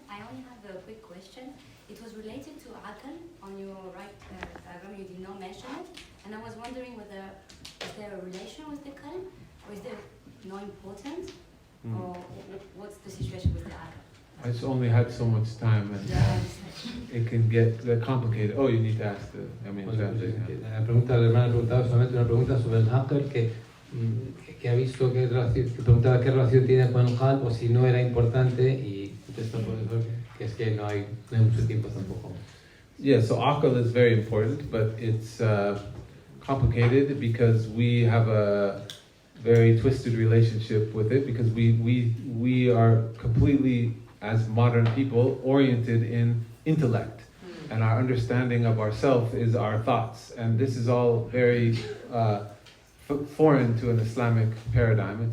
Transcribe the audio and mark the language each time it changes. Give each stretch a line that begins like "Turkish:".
English: I only have a quick question. It was related to aql on your right diagram. You did not mention it, and I was wondering whether is there a relation with the qalb, or is there no importance, or what's the situation with the aql? I just only had so much time, and it can get complicated. Oh, you need to ask the. I mean,
Spanish: la hermana ha preguntado solamente una pregunta sobre el aql que ha visto que preguntaba qué relación tiene con el qalb o si no era importante, y contesta por eso que es que no hay mucho tiempo tampoco.
English: Yeah, so aql is very important, but it's complicated because we have a very twisted relationship with it, because we are completely, as modern people, oriented in intellect, and our understanding of ourself is our thoughts, and this is all very foreign to an Islamic paradigm.